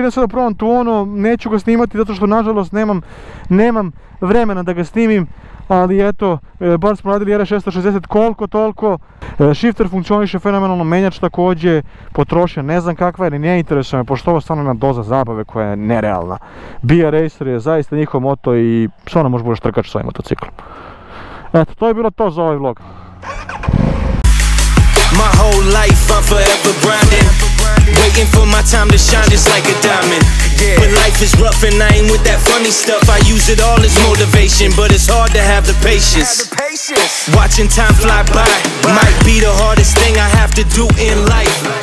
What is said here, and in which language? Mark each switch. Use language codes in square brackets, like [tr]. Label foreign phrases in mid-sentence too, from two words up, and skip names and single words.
[sr] Idem sad da probam Tuono, neću ga snimati zato što nažalost nemam vremena da ga snimim, ali eto, bar smo radili RS660 koliko toliko. Shifter funkcioniše fenomenalno, menjač takođe, potrošnja ne znam kakva je, ne interesuje me, pošto ovo stvarno jedna doza zabave koja je nerealna. BR Racer je zaista njihov moto i stvarno možeš budeš trkač s ovim motociklom. Eto, to je bilo to za ovaj vlog. [en] My whole life I'm forever grinding, waiting for my time to shine just like a diamond. When life is rough and I ain't with that funny stuff, I use it all as motivation, but it's hard to have the patience. Watching time fly by might be the hardest thing I have to do in life.